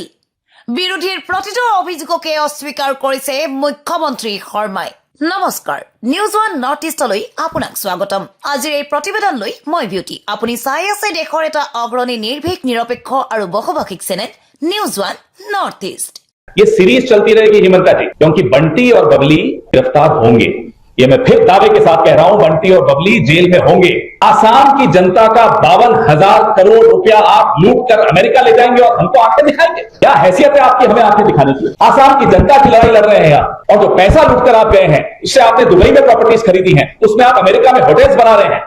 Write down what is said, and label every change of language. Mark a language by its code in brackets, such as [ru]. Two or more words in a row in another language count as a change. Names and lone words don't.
[as] বিৰোধীৰ প্ৰতিটো অভিযোগকে অস্বীকাৰ কৰিছে মুখ্যমন্ত্ৰী শৰ্মাই। নমস্কাৰ, নিউজ ওৱান নৰ্থ ইষ্টলৈ আপোনাক স্বাগতম। আজিৰ এই প্ৰতিবেদনলৈ মই বিউটি। আপুনি চাই আছে দেশৰ এটা অগ্ৰণী নিৰ্ভীক নিৰপেক্ষ আৰু বহুভাষিক চেনেল নিউজ ওৱান নৰ্থ ইষ্ট। [hi] ये सीरीज चलती रहेगी हिमंता जी, क्योंकि बंटी और बबली गिरफ्तार होंगे। ये मैं फिर दावे के साथ कह रहा हूं, बंटी और बबली जेल में होंगे। आसाम की जनता का 52,000 करोड़ रुपया आप लूट कर अमेरिका ले जाएंगे और हमको आंखें दिखाएंगे? क्या हैसियत है आपकी हमें आंखें दिखाने की? आसाम की जनता की लड़ाई लड़ रहे हैं आप, और जो पैसा लूट कर आप गए हैं, इससे आपने दुबई में प्रॉपर्टीज खरीदी हैं, उसमें आप अमेरिका में होटल्स बना रहे हैं।